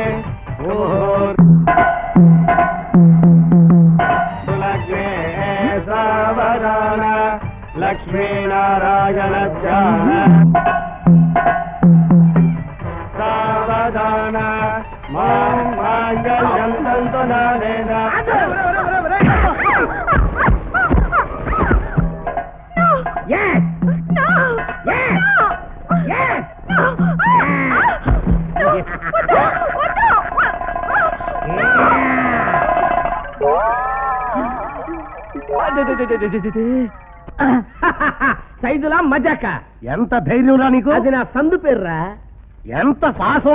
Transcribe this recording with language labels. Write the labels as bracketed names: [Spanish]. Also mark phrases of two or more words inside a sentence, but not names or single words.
[Sanskrit] सुलग्ने सावधान लक्ष्मीनारायण ध्यान सावधान मां मांगल्यं तंतु नानेन. [English] Yes! No! Yes! No! Yes! No! [Telugu] సైదులా మజాక. ఎంత ధైర్యంరా నీకు? అది నా సందు పేర్రా. ఎంత సాహసం?